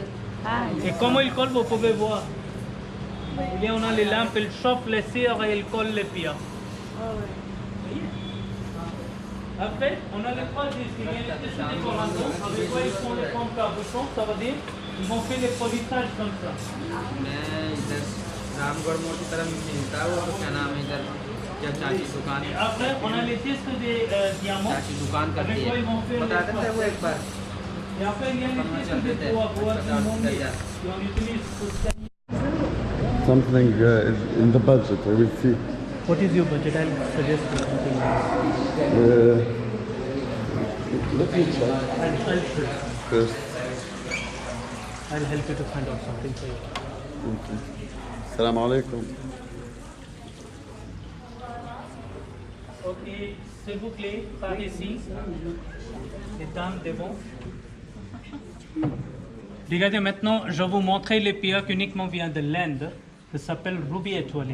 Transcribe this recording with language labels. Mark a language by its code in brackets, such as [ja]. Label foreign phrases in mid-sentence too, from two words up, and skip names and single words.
[fr] Et comment ils collent, vous pouvez voir. On a les lampes, ils chauffent les cires et ils collent les pierres. Après, on a les trois disques. Il y a les tissus décorateurs avec quoi ils font les formes cabochons. Ça veut dire ils vont faire les polissages comme ça. [hi] रामगढ़ मोड़ की तरफ मिलता है वो तो क्या नाम है इधर क्या चाची दुकान है [fr] Après, on a les disques de diamants. [hi] चाची दुकान करती [fr] Avec [hi] है [fr] quoi ils vont faire [hi] बताते थे वो एक बार [fr] Et après, il y a les disques de bois qu'on utilise pour ça. [en] Something is in the budget, I will see. What is your budget? I'll suggest something. Let me check I'll first. help you to find out something for you. [ar] Okay. السلام عليكم. [fr] Ok, s'il vous plaît, par ici, les dames devant. Regardez maintenant, je vais vous montrer les pierres qui uniquement viennent de l'Inde. Ça s'appelle rubis étoilé.